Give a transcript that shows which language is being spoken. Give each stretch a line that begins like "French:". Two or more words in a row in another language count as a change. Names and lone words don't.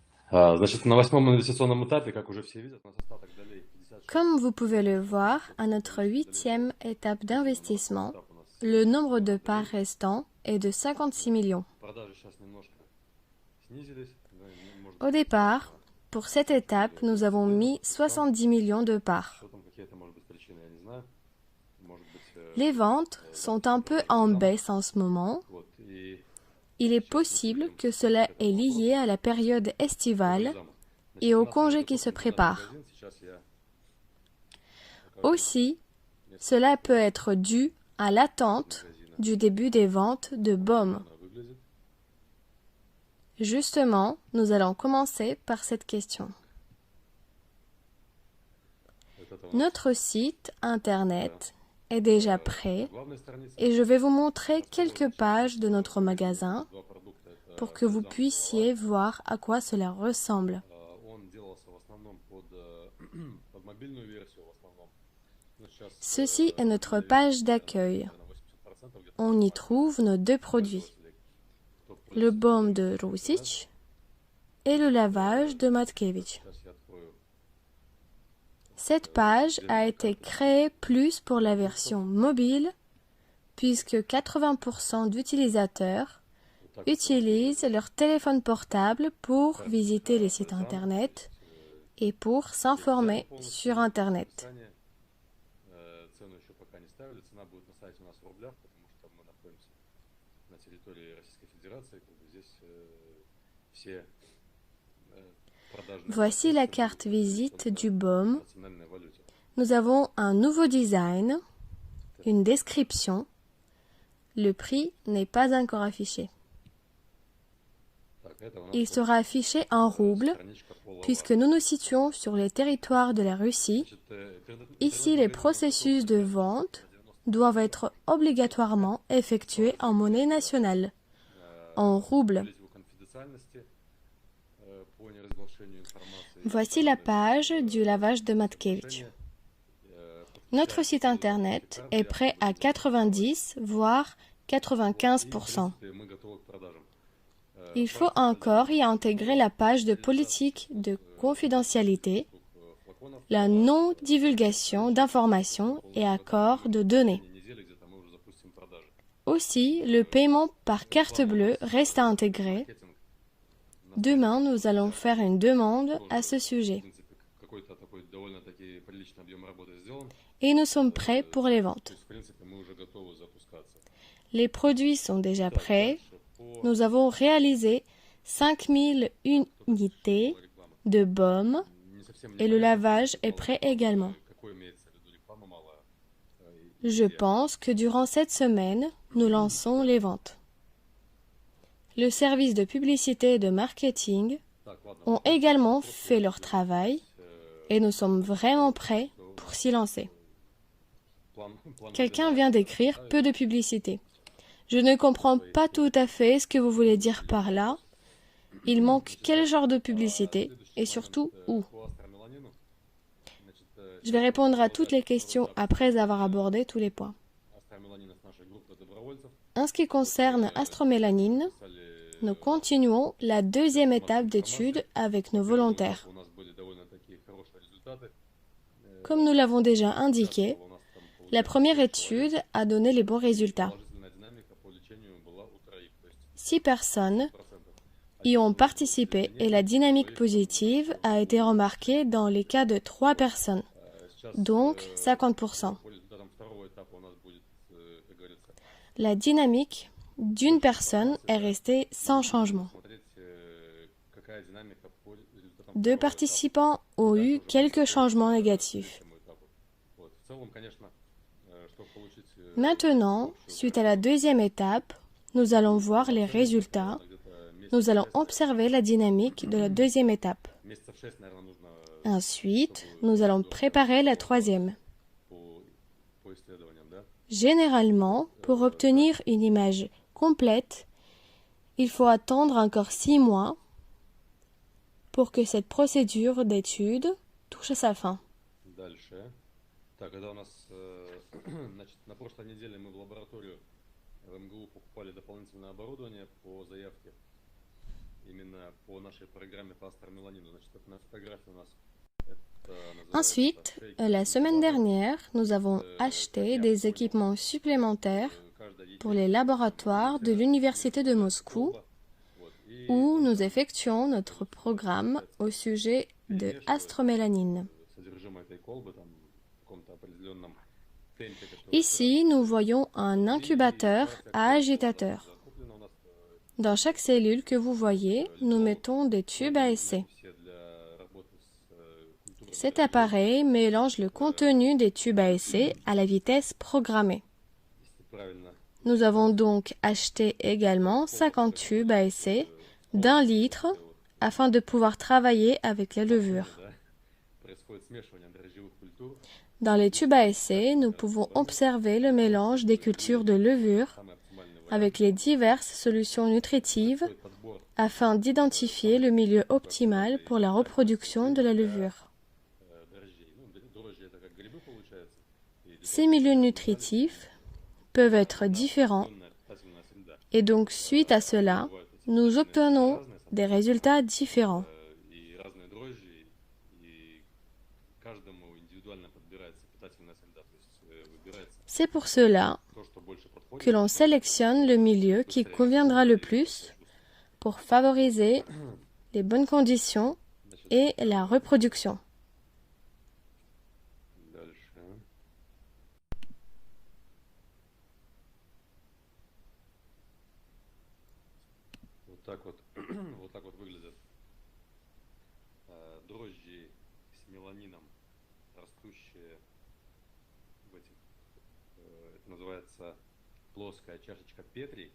Russian: Значит, на восьмом инвестиционном этапе, как уже все видят, у нас остаток долей 56.
French: Comme vous pouvez le voir, à notre huitième étape d'investissement,
Russian: Этап у нас
French: le nombre de parts restant est de 56 millions.
Russian: продажи сейчас немножко снизились. Да, может
French: Au
Russian: быть,
French: départ, pour cette étape, nous avons mis 70 millions de parts.
Russian: что там какие-то, может быть, причины, я не знаю. Может быть,
French: Les ventes sont un peu en baisse en ce moment.
Russian: вот. И
French: Il est possible que cela est lié à la période estivale et aux congés qui se préparent.
Russian: магазин сейчас я
French: Aussi, cela peut être dû à l'attente du début des ventes de baumes.
Russian: она выглядит.
French: Justement, nous allons commencer par cette question.
Russian: Вот это у нас
French: Notre site internet est déjà prêt
Russian: главная страница.
French: et je vais vous montrer quelques pages de notre magasin
Russian: Два продукта. Это
French: pour que vous
Russian: бальзам
French: puissiez voir à quoi cela ressemble.
Russian: Он делался в основном под мобильную версию в основном. Ну, сейчас,
French: Ceci est notre page d'accueil.
Russian: наверное, 80% где-то
French: On y trouve nos deux produits,
Russian: кто
French: le baume de Rusic et le lavage de Matkevich.
Russian: сейчас я открою.
French: Cette page a été créée plus pour la version mobile puisque 80% d'utilisateurs utilisent leur téléphone portable pour visiter les sites internet et pour s'informer sur internet.
Russian: Описание. Цену еще пока не ставили. Цена будет на сайте у нас в рублях, потому что мы находимся на территории Российской Федерации. Как бы здесь все продажные
French: Voici la carte visite du baume.
Russian: в национальной валюте.
French: Nous avons un nouveau design, une description. Le prix n'est pas encore affiché.
Russian: Так, это у нас
French: Il sera affiché en roubles
Russian: страничка Polar.
French: puisque nous nous situons sur les territoires de la Russie. Ici, les processus de vente doivent être obligatoirement effectués en monnaie nationale, en roubles.
Russian: Конфиденциальности по неразглашению информации.
French: Voici la page du lavage de Matkevich. Notre site internet est prêt à 90 voire 95%.
Russian: Мы готовы к продажам.
French: Il faut encore y intégrer la page de politique de confidentialité,
Russian: Флаконов
French: la non-divulgation d'informations et accord de données.
Russian: недели где-то мы уже запустим продажи.
French: Aussi, le paiement par carte bleue reste à intégrer.
Russian: Маркетинг,
French: Demain, nous allons faire une demande à ce
Russian: в
French: sujet.
Russian: принципе, какой-то такой довольно-таки приличный объем работы сделан.
French: Et nous sommes prêts pour les
Russian: То
French: ventes.
Russian: есть, в принципе, мы уже готовы запускаться.
French: Les produits sont déjà prêts.
Russian: По
French: Nous avons réalisé 5000 unités de baume
Russian: не совсем
French: et le lavage est prêt également.
Russian: какой имеется в виду реклама малая.
French: Je pense que durant cette semaine, nous lançons les ventes. Le service de publicité et de marketing
Russian: Так, ладно.
French: ont également fait leur travail et nous sommes vraiment prêts pour s'y lancer.
Russian: План
French: Quelqu'un vient d'écrire peu de publicité. Je ne comprends pas tout à fait ce que vous voulez dire par là. Il manque quel genre de publicité et surtout où.
Russian: по астромеланину. Значит,
French: Je vais répondre à toutes les questions après avoir abordé tous les points.
Russian: астромеланина с нашей группы добровольцев
French: En ce qui concerne astromélanine,
Russian: писали,
French: nous continuons la deuxième étape d'étude avec nos volontaires.
Russian: у нас были довольно-таки хорошие результаты.
French: Comme nous l'avons déjà indiqué,
Russian: У нас там
French: la première étude a donné les bons résultats.
Russian: положительная динамика по лечению была у троих, то есть
French: 6 personnes 100%. y ont participé et la dynamique positive a été remarquée dans les cas de 3 personnes,
Russian: Сейчас
French: donc 50%.
Russian: по результатам второго этапа у нас будет, как говорится,
French: La dynamique d'une personne est restée sans changement.
Russian: смотреть, какая динамика по результатам
French: Deux
Russian: второго этапа.
French: participants ont eu quelques changements négatifs.
Russian: Этому этапу. Вот. В целом, конечно, чтобы получить
French: Maintenant, suite à la deuxième étape, nous allons voir les résultats.
Russian: где-то
French: Nous allons observer la dynamique de la deuxième étape.
Russian: месяцев 6, наверное, нужно
French: Ensuite, nous allons préparer la troisième.
Russian: по исследованиям, да?
French: Généralement, pour obtenir une image complète, il faut attendre encore 6 mois pour que cette procédure d'étude touche à sa fin.
Russian: Дальше. Так, когда у нас, значит, на прошлой неделе мы в лабораторию в МГУ покупали дополнительное оборудование по заявке. именно по нашей программе по астромеланину. Значит, это на фотографии у нас это
French: Ensuite,
Russian: называется
French: la semaine
Russian: шейки.
French: dernière, nous avons acheté des équipements supplémentaires pour les laboratoires de l'Université de Moscou où nous effectuons notre programme au sujet de astromélanine.
Russian: Содержимое этой колбы там в каком-то определенном темпе, который
French: Ici, nous voyons un incubateur à agitateur.
Russian: закуплено у нас
French: Dans chaque cellule que vous voyez, nous mettons des tubes à essai.
Russian: все для работы с культурой.
French: Cet appareil mélange le contenu des tubes à essai à la vitesse programmée.
Russian: Если правильно
French: Nous avons donc acheté également 50 tubes à essai d'1 litre afin de pouvoir travailler avec la levure.
Russian: да, происходит смешивание дрожжевых культур,
French: Dans les tubes à essai, nous pouvons observer le mélange des cultures de levure
Russian: самый оптимальный вариант.
French: avec les diverses solutions nutritives
Russian: Происходит подбор
French: afin d'identifier le milieu optimal pour la reproduction de la levure.
Russian: дрожжей. Ну, дрожжи это как грибы получается. И
French: Ces milieux nutritifs peuvent être différents
Russian: определенная питательная среда.
French: et donc suite à cela, nous obtenons des résultats différents.
Russian: И разные дрожжи, и каждому индивидуально подбирается питательная среда, то есть выбирается
French: C'est pour cela
Russian: то, что больше подходит.
French: que l'on sélectionne le milieu qui conviendra le plus pour favoriser les bonnes conditions et la reproduction.
Russian: Дальше. Вот так вот, вот так вот выглядят дрожжи с меланином, растущие в этих, это называется плоская чашечка Петри.